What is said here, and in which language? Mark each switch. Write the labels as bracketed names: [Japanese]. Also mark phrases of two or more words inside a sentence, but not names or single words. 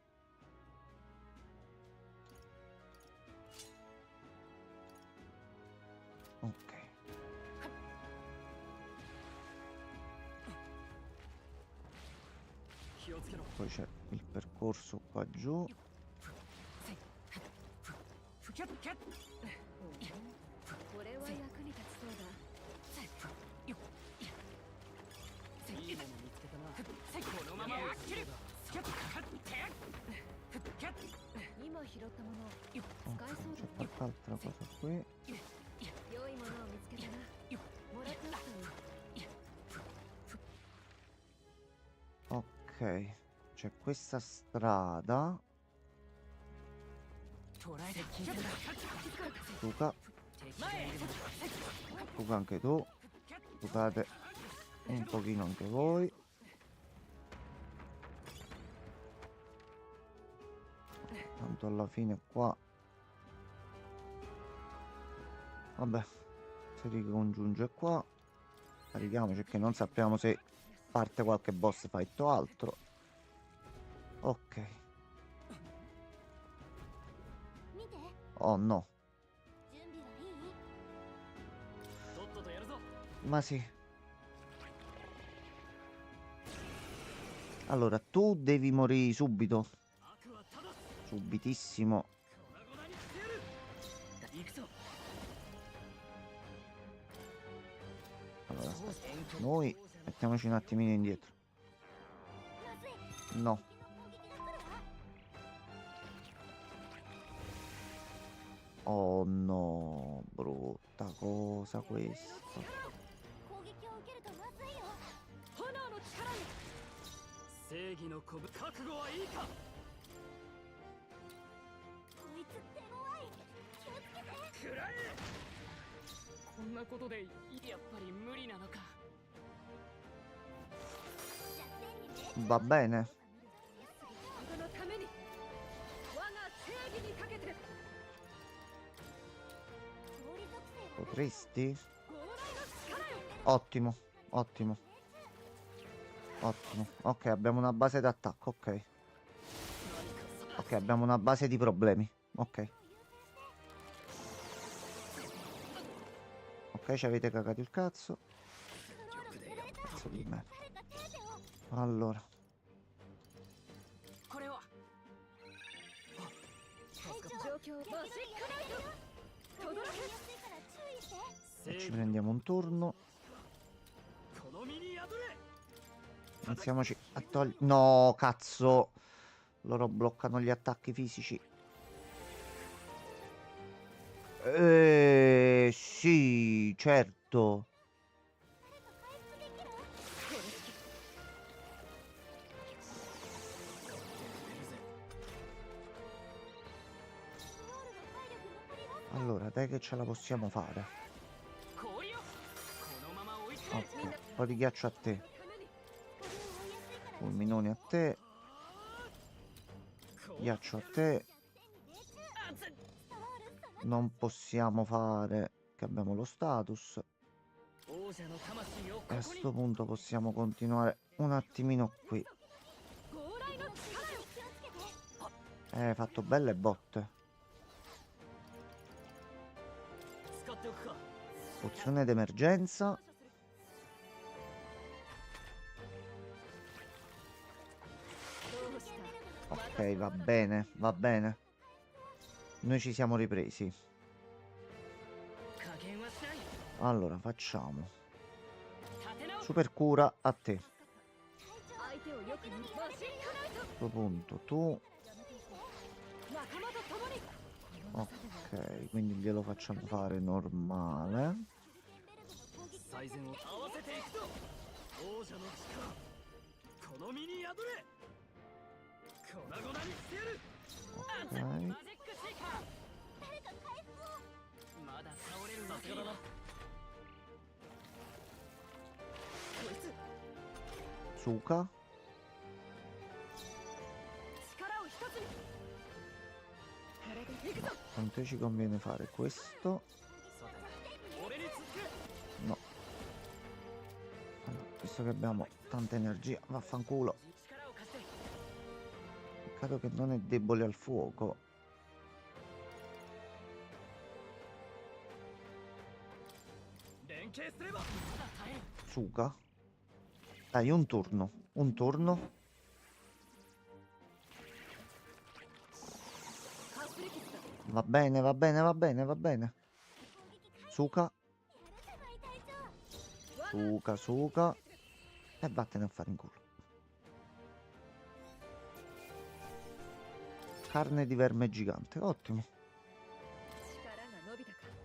[Italian] Ok. Poi c'è il percorso qua giù. [Japanese] これは役に立ちそうだ。いいもの見つけたな。このまま押し切る。今拾ったもの使え [Italian] Ok, [Japanese] そう [Italian] c'è [Japanese] だ。 [Italian] qualche altra cosa qui. [Japanese] 良いものを見つけたな。もらっておくといい。 [Italian] Ok. Ok, c'è questa strada. [Japanese] 捉えて聞いてる [Italian] Suka, [Japanese] 敵がいるのだ [Italian] Suka anche tu. Sukate un pochino anche voi. Tanto alla fine qua. Vabbè, si ricongiunge qua. Carichiamoci che non sappiamo se parte qualche [English] boss fight [Italian] o altro. Ok. [Japanese] 見て [Italian] Oh no. [Japanese] 準備はいいとっととやるぞ [Italian] Ma sì. Allora, tu devi morire subito. [Japanese] 悪はただ [Italian] Subitissimo. [Japanese] 粉々にしてやる行くぞ [Italian] Allora, aspetta. Noi mettiamoci un attimino indietro. [Japanese] まずい [Italian] No. [Japanese] 敵の攻撃が来るわ [Italian] Oh no. Brutta cosa questa. [Japanese] 攻撃を受けるとまずいよ炎の力に正義の鼓舞覚悟はいいかこいつ手強い気をつけて食らえこんなことでやっぱり無理なのか弱点にね [Italian] Va bene. [Japanese] 人のために我が正義にかけて氷属性が [Italian] Potresti? [Japanese] 強大な力よ [Italian] Ottimo. Ottimo. Ottimo. Ok, abbiamo una base d'attacco. Ok. Ok, abbiamo una base di problemi. Ok. Ok, ci avete cagato il cazzo. Cazzo di me. [Japanese] 誰か手当てを [Italian] Allora. [Japanese] これは状況をマシックナイト轟やすいから注意して [Italian] Ci prendiamo un turno. [Japanese] この身に宿れ [Italian] Iniziamoci a togliere. No, cazzo. Loro bloccano gli attacchi fisici. Sì, certo. [Japanese] 回復できる スロールの体力残ります [Italian] Allora, dai che ce la possiamo fare. [Japanese] 氷よこのまま追いつけ [Italian] Ok, un po' di ghiaccio a te. [Japanese] これを追いやすいから [Italian] Fulminoni a te. Ghiaccio a te. [Japanese] 弱点に命中ストロールその [Italian] Non possiamo fare che abbiamo lo status. [Japanese] 王者の魂を [Italian] E a [Japanese] ここに [Italian] sto punto possiamo continuare un attimino qui. [Japanese] 強大の力よ気をつけて [Italian] Hai fatto belle botte. [Japanese] 使っておくか [Italian] Pozione d'emergenza. [Japanese] どうした [Italian] Ok, va bene, va bene. Noi ci siamo ripresi. [Japanese] 加減はしない [Italian] Allora, facciamo. [Japanese] 立て直す [Italian] Super cura a te. [Japanese] 相手をよく見マシックナイト [Italian] A questo punto tu. [Japanese] 仲間と共に [Italian] Ok, quindi glielo facciamo fare normale. [Japanese] 最善を合わせていくぞ王者の力この身に宿れ粉々にしてやる [Italian] Ok. [Japanese] マジックシーカー誰か回復をまだ倒れるわけだな [Italian] Suka. [Japanese] 力を一つに [Italian] Tanto ci conviene fare questo. [Japanese] そうだ俺に続け [Italian] No. Allora, visto che abbiamo tanta energia, vaffanculo. [Japanese] 力を貸して [Italian] Peccato che non è debole al fuoco. [Japanese] 連携すれば耐える [Italian] Suka. Dai, un turno. Un turno. [Japanese] かすり傷だ [Italian] Va bene, va bene, va bene, va bene. Suka. [Japanese] やるじゃない隊長 [Italian] Suka, Suka. E vattene a fare in culo. Carne di verme gigante, ottimo. [Japanese] 力が伸びたか